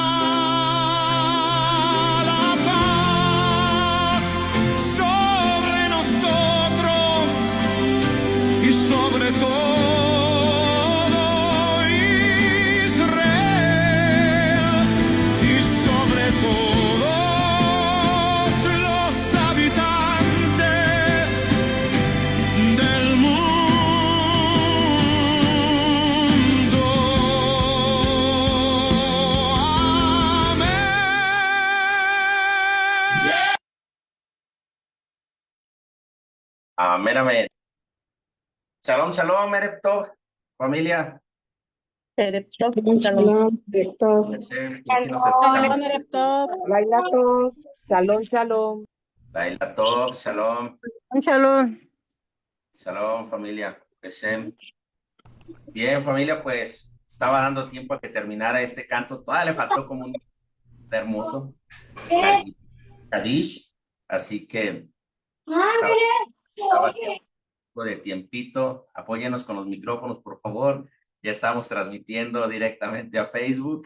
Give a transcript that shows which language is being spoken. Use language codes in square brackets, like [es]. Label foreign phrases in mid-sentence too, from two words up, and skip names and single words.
[es] La paz sobre nosotros y sobre todo Israel y sobre todos los habitantes del mundo. Amén. Amén, amén. [he] שלום, שלום, ערב טוב, familia. שלום, שלום, ערב [es] Que sí nos escuchamos. [he] לילה טוב, שלום, שלום. לילה טוב, שלום, Shalom. [es] shalom, familia. Beshem. Bien, familia, pues estaba dando tiempo a que terminara este canto. Todavía le faltó como un... Está hermoso. La Kadish. Así que estaba haciendo un poco de tiempito. Apóyenos con los micrófonos, por favor. Ya estamos transmitiendo directamente a Facebook.